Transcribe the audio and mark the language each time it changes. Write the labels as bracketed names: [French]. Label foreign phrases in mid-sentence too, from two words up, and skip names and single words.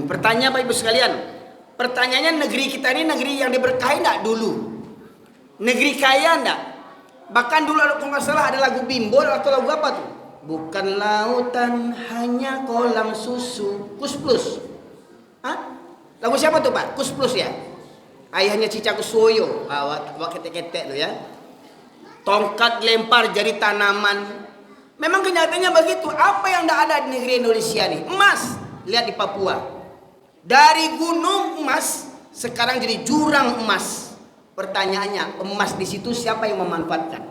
[Indonesian] Pertanyaan Bapak Ibu sekalian, pertanyaannya, negeri kita ini negeri yang diberkahi enggak dulu? Negeri kaya enggak? Bahkan dulu kalau nggak salah ada lagu Bimbo atau lagu apa tuh? Bukan lautan hanya kolam susu. Kus Plus. Hah? Lagu siapa tuh Pak? Kus Plus ya? [Minangkabau] Ayahnya Cica Kusoyo. Wak ketek-ketek lo ya. [Indonesian] Tongkat lempar jadi tanaman. Memang kenyataannya begitu. Apa yang tidak ada di negeri Indonesia nih? Emas. Lihat di Papua. Dari gunung emas sekarang jadi jurang emas. Pertanyaannya, emas di situ siapa yang memanfaatkan?